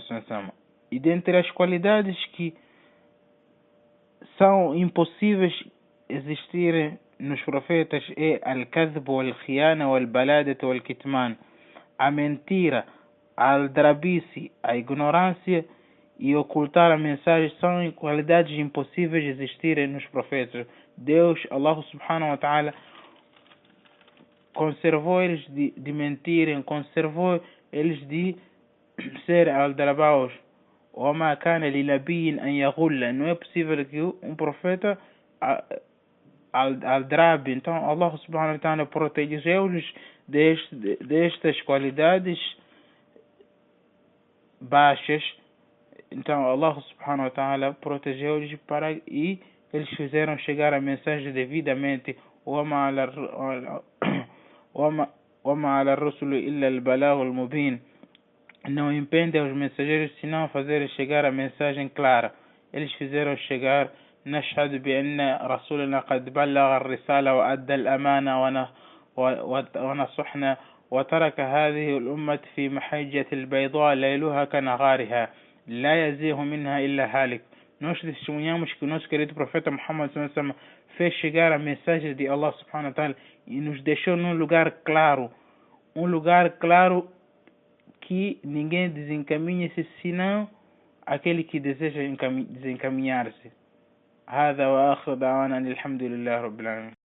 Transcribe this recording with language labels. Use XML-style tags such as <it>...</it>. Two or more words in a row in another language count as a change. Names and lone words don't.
<pt>E dentre as qualidades que são impossíveis existirem nos profetas é</pt> <ar>الكذب، الخيانة، البلادة، الكتمان,</ar> <pt>a mentira, a aldrabice, a ignorância e ocultar a mensagem são qualidades impossíveis de existirem nos profetas. Deus,</pt> <ar>الله سبحانه وتعالى,</ar> <pt>conservou eles de mentirem, conservou eles de ser aldrabaus.</pt> <ar>وما كان لنبي أن يغل.</ar> <pt>Não é possível que um profeta aldrabe. Então</pt> <ar>الله سبحانه وتعالى</ar> <pt>protegeu-os destas qualidades baixas. Então</pt> <ar>الله سبحانه وتعالى</ar> <pt>protegeu-os e eles fizeram chegar a mensagem devidamente.</pt> <ar>وما على الرسل إلا البلاغ المبين.</ar> <pt>Não impede aos mensageiros senão fazer chegar a mensagem clara. Eles fizeram chegar:</pt> <ar>نشهد بأن رسولنا قد بلغ الرسالة وأدى الأمانة ونصحنا وترك هذه الأمة في محجة البيضاء ليلها كنهارها لا يزيغ منها إلا هالك.</ar> <pt>Nós testemunhamos que o nosso querido profeta Muhammad fez chegar a mensagem de</pt> <ar>الله سبحانه وتعالى</ar> <pt>e nos deixou num lugar claro, que ninguém desencaminha-se senão aquele que deseja desencaminhar-se.</pt> <ar>هذا وآخر دعوانا الحمد لله رب العالمين.</ar>